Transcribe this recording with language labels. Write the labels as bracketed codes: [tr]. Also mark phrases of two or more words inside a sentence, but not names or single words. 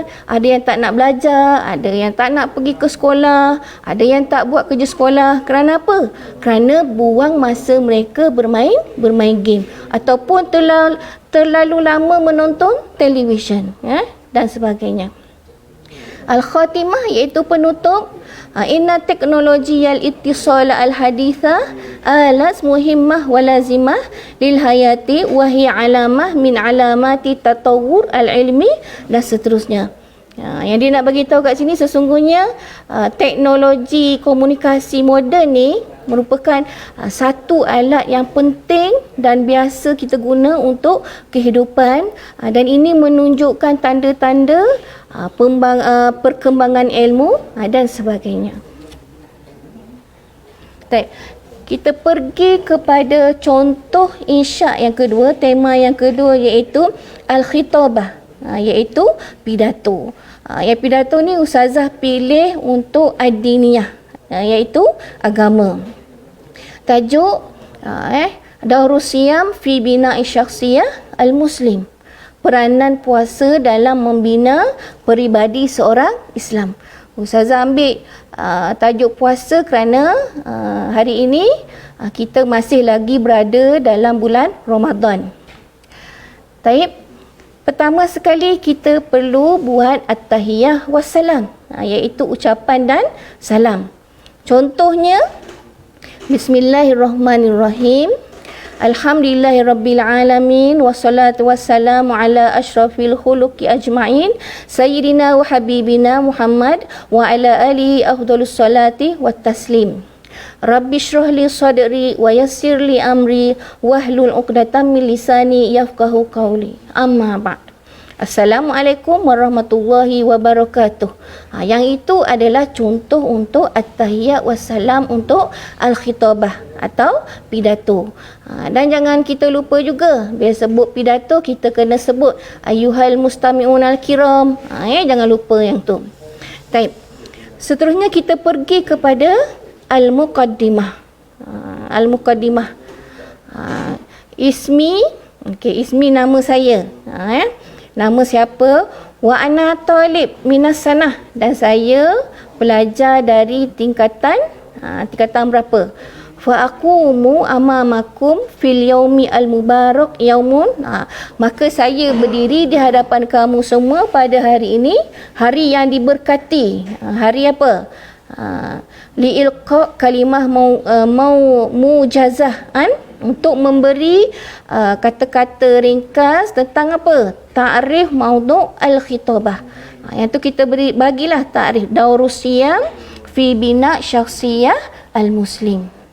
[ms] Ada yang tak nak belajar, ada yang tak nak pergi ke sekolah, ada yang tak buat kerja sekolah. Kerana apa? Kerana buang masa mereka bermain game ataupun terlalu lama menonton televisyen dan sebagainya. [ar] Al-khatimah, [ms] iaitu penutup, [ar] إن تكنولوجيا الاتصال الحديثة آلة مهمة ولازمة للحياة وهي علامة من علامات تطور العلم [ms] dan seterusnya. Yang dia nak bagi tahu kat sini, sesungguhnya teknologi komunikasi moden ni merupakan satu alat yang penting dan biasa kita guna untuk kehidupan, dan ini menunjukkan tanda-tanda perkembangan ilmu dan sebagainya. Kita pergi kepada contoh insya' yang kedua, tema yang kedua, iaitu al-khitabah, iaitu pidato. Yang pidato ni ustazah pilih untuk ad-diniyah, iaitu agama. Tajuk [ar] دور الصيام في بناء شخصية المسلم, [ms] peranan puasa dalam membina peribadi seorang Islam. Ustazah ambil tajuk puasa kerana hari ini kita masih lagi berada dalam bulan Ramadan. Taib. Pertama sekali kita perlu buat [ar] التحية والسلام, [ms] iaitu ucapan dan salam. Contohnya, [ar] بسم الله الرحمن الرحيم. الحمد لله رب العالمين والصلاة والسلام على أشرف الخلق أجمعين سيدنا وحبيبنا محمد وعلى آله أفضل الصلاة والتسليم. رب اشرح لي صدري ويسر لي أمري واحلل عقدة من لساني يفقهوا قولي. أما بعد. السلام عليكم ورحمة الله وبركاته. [ms] Yang itu adalah contoh untuk [ar] التحيات والسلام [ms] untuk al-khitabah atau pidato. Dan jangan kita lupa juga, bila sebut pidato kita kena sebut [ar] أيها المستمعون الكرام. [ms] Jangan lupa yang tu. Baik. Seterusnya kita pergi kepada al-muqaddimah. Al-muqaddimah. Ismi, ismi nama saya. Nama siapa? [ar] وأنا طالب من السنة, [ms] dan saya pelajar dari tingkatan berapa? [ar] فأقوم أمامكم في اليوم المبارك يوم, [ms] maka saya berdiri di hadapan kamu semua pada hari ini, hari yang diberkati. Hari apa? [ar] لإلقاء كلمة موجزة, [ms] untuk memberi kata-kata ringkas tentang apa? [ar] تعريف موضوع الخطابة. [ms] Yang tu kita bagilah ta'rif [ar] دور الصيام في بناء شخصية المسلم.